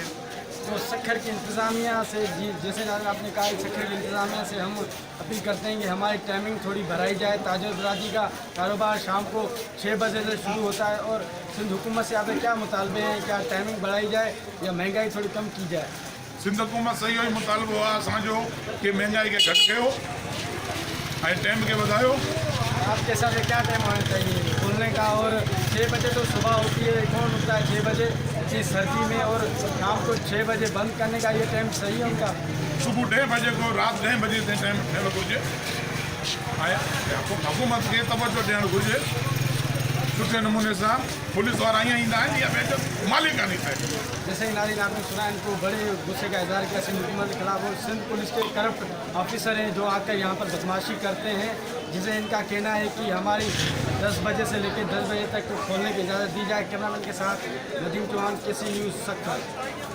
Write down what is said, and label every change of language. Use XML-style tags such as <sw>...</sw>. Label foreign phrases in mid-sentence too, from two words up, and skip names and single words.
<ur>تو سکھر کی انتظامیہ سے، جیسے آپ نے کہا، سکھر کی انتظامیہ سے ہم اپیل کرتے ہیں کہ ہماری ٹائمنگ تھوڑی بڑھائی جائے. تاجا درازی کا کاروبار شام کو 6 بجے سے شروع ہوتا ہے، اور سندھ حکومت سے آپ کے کیا مطالبے ہیں? کیا ٹائمنگ بڑھائی جائے یا مہنگائی تھوڑی کم کی جائے?</ur> <sd>सिंध हुकूमत से इहो ई मुतालबो आहे असांजो कि महंगाई खे घटि कयो ऐं टाइम खे वधायो।</sd> <ur>آپ کے حساب سے کیا ٹائم ہونا چاہیے کھولنے کا؟ اور 6 بجے تو صبح ہوتی ہے، کون اٹھتا ہے 6 بجے اسی سردی میں، اور شام کو 6 بجے بند کرنے کا یہ ٹائم صحیح ہے ان کا?</ur> <sd>सुबुह 10 बजे को राति 10 बजे ताईं टाइम थियणु घुरिजे ऐं हुकूमत खे तवजो ॾियणु घुरिजे सुठे नमूने सां। पुलिस वारा ईअं ईंदा आहिनि या पंहिंजो मालिकानी थे।</sd> <ur>جیسے ہی ناظرین آپ نے سنا، ان کو بڑے غصے کا اظہار کیا سندھ حکومت کے خلاف، اور سندھ پولیس کے</ur> <en>corrupt officer</en> <ur>ہیں جو آ کر یہاں پر بدمعاشی کرتے ہیں، جسے ان کا کہنا ہے کہ ہماری 10 بجے سے لے کر 10 بجے تک کھولنے کی اجازت دی جائے. کیمرہ مین کے ساتھ ندیم چوہان، KC نیوز سکھر.</ur>